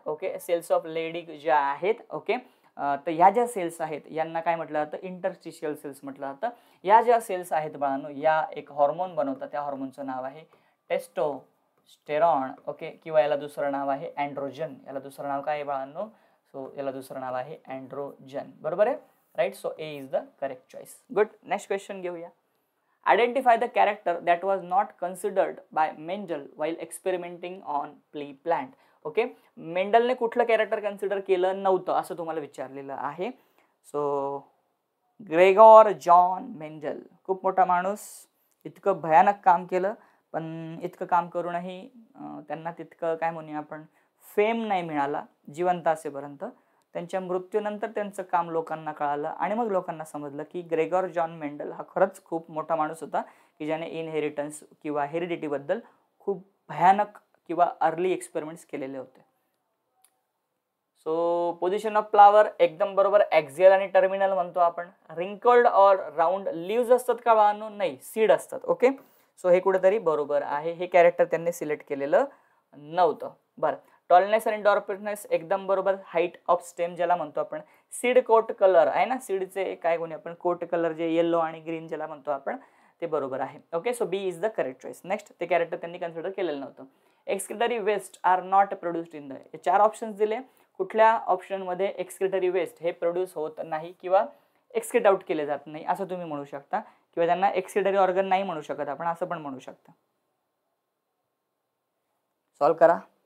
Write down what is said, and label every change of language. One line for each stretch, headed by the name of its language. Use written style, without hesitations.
Marathi: Okay, cells of Leydig ज्या आहेत. Okay, तर ह्या ज्या सेल्स आहेत यांना काय म्हटलं जातं, इंटरस्टिशियल सेल्स म्हटलं जातं. या ज्या सेल्स आहेत बाळांनो, या एक हॉर्मोन बनवतात. त्या हॉर्मोनचं नाव आहे टेस्टोस्टेरॉन. ओके, किंवा याला दुसरं नाव आहे अँड्रोजन. याला दुसरं नाव काय आहे बाळांनो, सो याला दुसरं नाव आहे अँड्रोजन. बरोबर आहे, right. So A is the correct choice. Good. Next question घेऊया.
English: Identify the character that was not considered by Mendel while experimenting on pli plant.
Marathi: ओके, मेंडलने कुठलं कॅरेक्टर कन्सिडर केलं नव्हतं असं तुम्हाला विचारलेलं आहे. सो ग्रेगॉर जॉन मेंडल, खूप मोठा माणूस, इतकं भयानक काम केलं, पण इतकं काम करूनही त्यांना तितकं काय म्हणूया आपण फेम नाही मिळाला जिवंत असेपर्यंत. त्यांच्या मृत्यूनंतर त्यांचं काम लोकांना कळालं आणि मग लोकांना समजलं की ग्रेगॉर जॉन मेंडल हा खरंच खूप मोठा माणूस होता की ज्याने इनहेरिटन्स किंवा हेरिडिटीबद्दल खूप भयानक किंवा अर्ली एक्सपेरिमेंट्स केलेले होते. सो पोझिशन ऑफ फ्लावर एकदम बरोबर. ॲक्झियल आणि टर्मिनल म्हणतो आपण. रिंकल्ड ऑर राऊंड लीव्ज असतात का बाळांनो, नाही, सीड असतात. ओके, सो हे कुठेतरी बरोबर आहे. हे कॅरेक्टर त्यांनी सिलेक्ट केलेलं नव्हतं. बरं. टॉलनेस आणि डॉर्पनेस एकदम बरोबर. हाईट ऑफ स्टेम ज्याला म्हणतो आपण. सीड कोट कलर आहे ना, सीडचे काय कोणी आपण कोट कलर जे येलो आणि ग्रीन ज्याला म्हणतो आपण, ते बरोबर आहे. Okay, so B is the correct choice. Next. ते कॅरेक्टर त्यांनी कन्सिडर केलेलं नव्हतं.
English: Excretory waste are not produced in the.
Marathi: हे 4 ऑप्शन्स दिले. कुठल्या ऑप्शनमध्ये एक्सक्रिटरी वेस्ट हे प्रोड्यूस होत नाही किंवा एक्सक्रिट आउट केले जात नाही असं तुम्ही म्हणू शकता, किंवा त्यांना एक्सक्रिटरी ऑर्गन नाही म्हणू शकत आपण, असं पण म्हणू शकता. सॉल्व करा.